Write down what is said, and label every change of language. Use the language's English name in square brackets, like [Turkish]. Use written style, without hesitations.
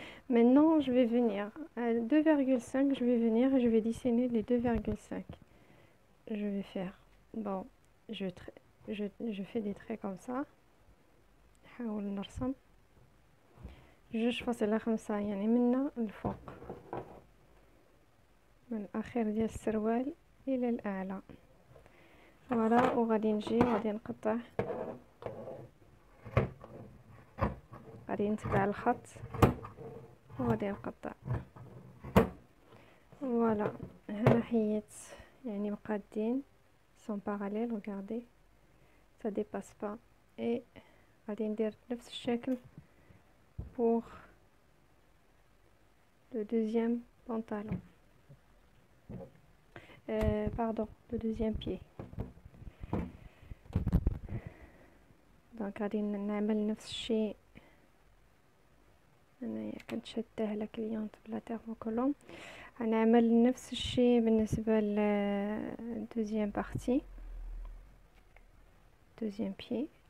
[French] Maintenant je vais venir à 2,5, je vais venir et je vais dessiner les 2,5. Je vais faire, bon, je fais des traits comme ça. [Arabic] نحاول نرسم 2.5 يعني منا الفوق، من الاخير ديال السروال الى الاعلى. فوالا، وغادي نجي وغادي نقطع، غادي نتبع الخط وغادي نقطع. فوالا، هنا حيت يعني مقادين سون باراليل، [French] regardez ça dépasse pas. [Arabic] et غادي ندير نفس الشكل [French] pour le deuxième pantalon. Pardon, le deuxième pied. [Arabic] دونك غادي نعمل نفس الشيء. انايا كنتشداه على كليونط بلا تيرموكولون. غنعمل نفس الشيء بالنسبه للدوزيام بارتي، دوزيام بيي.